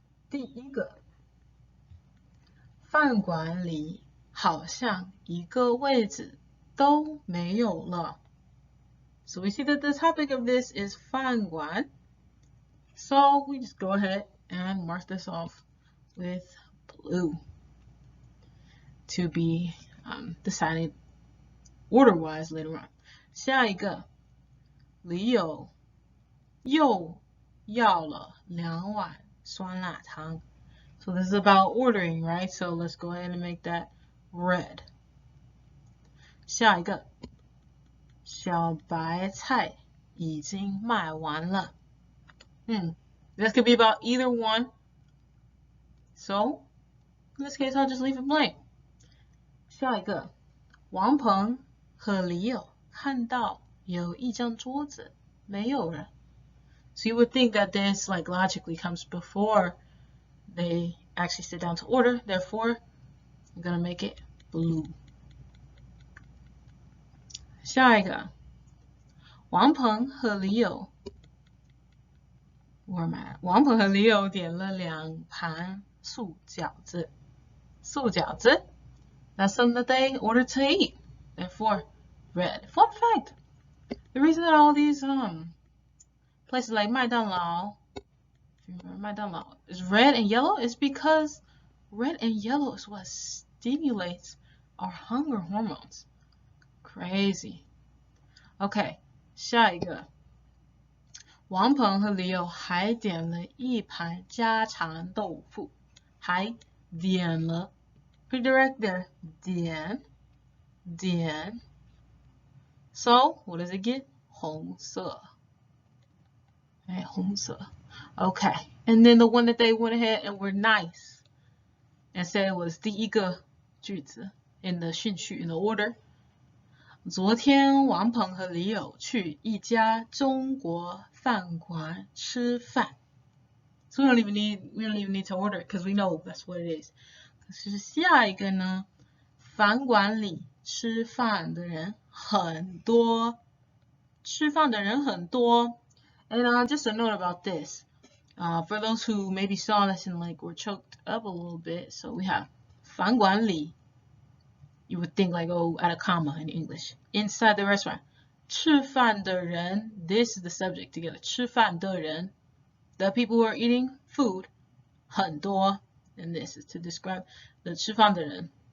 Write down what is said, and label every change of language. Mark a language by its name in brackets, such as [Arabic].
[Chinese] 第一个，饭馆里好像一个位置都没有了。 [English] So we see that the topic of this is 饭馆. So we just go ahead and mark this off with blue to be decided order-wise later on. [Chinese] 下一个，李友又要了2碗酸辣汤. [English] So this is about ordering, right? So let's go ahead and make that red. [Chinese] 下一个，小白菜已经卖完了. [English] This could be about either one. So in this case, I'll just leave it blank. [Chinese] 下一个，王鹏和李友看到有一张桌子没有人. [English] So you would think that this like logically comes before they actually sit down to order. Therefore, I'm gonna make it blue. [Chinese] 下一个，王鹏和李友 [English] where am I? [Chinese] 王鹏和李友点了2盘素饺子. [English] 素饺子 that's something that they ordered to eat. Therefore, red. Fun fact, the reason that all these places like 麦当劳, if you remember 麦当劳, is red and yellow is because red and yellow is what stimulates our hunger hormones. Crazy. [Chinese] Okay, 下一个，王鹏和李友还点了1盘家常豆腐，还点了 [English] pretty direct there, [Chinese] 点 [English] So what does it get? 红色.Okay, 红色. Okay, and then the one that they went ahead and were nice and said it was [Chinese] 第一个句子 [English] in the 顺序 in the order. [Chinese] 昨天王鹏和李友去一家中国饭馆吃饭. [English] So we don't even need to order it because we know that's what it is. [Chinese] 可是下一个呢？饭馆里吃饭的人很多，吃饭的人很多。 [English] And just a note about this, for those who maybe saw this and like were choked up a little bit, so we have 饭馆里. You would think like, oh, add a comma in English. Inside the restaurant. 吃饭的人, this is the subject together. 吃饭的人, the people who are eating food, 很多, and this is to describe the 吃饭的人.